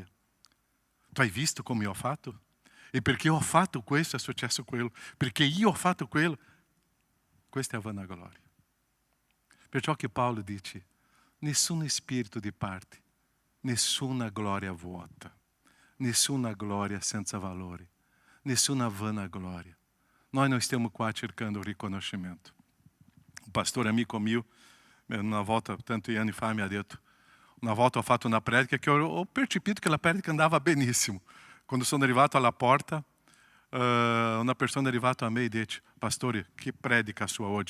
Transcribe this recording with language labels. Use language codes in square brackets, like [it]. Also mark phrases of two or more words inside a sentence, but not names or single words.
[it] Tu hai visto come io ho fatto? E perché ho fatto questo è successo quello? Perché io ho fatto quello? Questa è la vanagloria. Perciò che Paolo dice, nessun spirito di parte, nessuna gloria vuota, nessuna gloria senza valore, nessuna vanagloria. [pt] Nós não estamos qua [it] cercando riconoscimento. Um pastor amico mio, una volta, tanti anni fa, mi ha detto, una volta ho fatto una predica che ho percepito che la predica andava benissimo. Quando sono arrivato alla porta, una persona è arrivata a me e dice, pastore, che predica sua oggi?